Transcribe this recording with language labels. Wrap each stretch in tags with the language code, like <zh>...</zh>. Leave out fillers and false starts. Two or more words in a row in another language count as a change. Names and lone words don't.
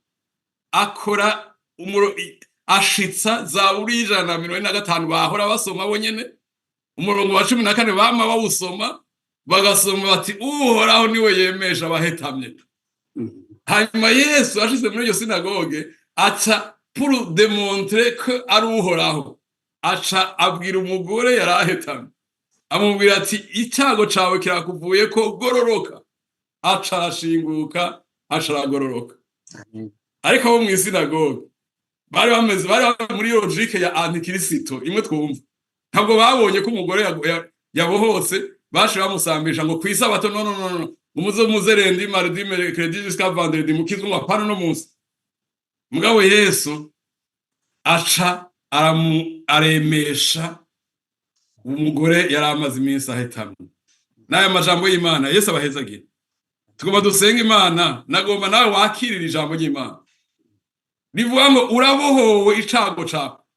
<rn>Akora ashitsa Zaburi 145 bahora basoma bonyene, umurongo wa 14 bama bawusoma bagasoma bati uhoraho niwe yemesha abahetamye. Hanyuma Yesu ashize muri iyo sinagoge aca</rn> <fr>pour démontrer que</fr> <rn>ari uhoraho, aca abwira umugore yarahetamye, amubwira ati icyago cawe kirakuvuye ko gororoka. Aca arashinguka, aca aragororoka. Ariko abo mu isinagoge bari muri logique ya antikristo imwe twumva. Ntabwo babonye ko umugore yabohotse baje bamusambisha ngo kwisabato no umuze rendi</rn> <fr>mardi mercredi jusqu'à vendredi</fr> <rn>mukizwa apana no munsi. Mugabo Yesu aca aremesha umugore yari amaze iminsi ahetamye. N'aya majambo y'Imana Yesu abahezagira. Tugomba dusenga Imana, nagomba nawe wakirira ijambo ry'Imana rivuga ngo urabohowe icago cawe.</rn>